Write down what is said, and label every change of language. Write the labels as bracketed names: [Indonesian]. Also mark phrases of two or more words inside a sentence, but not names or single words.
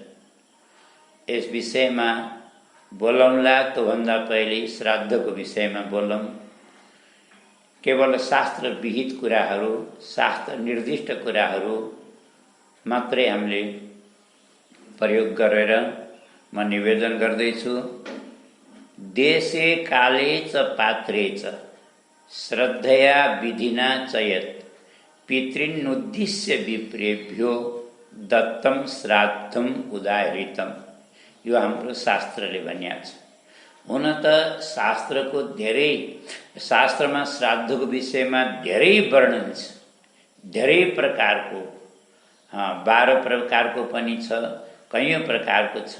[Nepali] यस विषयमा बोलौँला। त्योभन्दा पहिले श्राद्धको विषयमा बोलौँ। केवल शास्त्र विहित कुराहरू, शास्त्र निर्दिष्ट कुराहरू मात्रै हामीले प्रयोग गरेर म निवेदन गर्दैछु। [Sanskrit] देशे काले च पात्रे च श्रद्धया विधिना चयत पितृन्नुद्दिश्य विप्रेभ्यो दत्तम श्राद्धम उदाहृतम। [Nepali] यो हाम्रो शास्त्रले भनिएको छ। हुन त शास्त्रमा श्राद्धको विषयमा धेरै वर्णन छ, धेरै प्रकारको, 12 प्रकारको पनि छ, कैयौँ प्रकारको छ।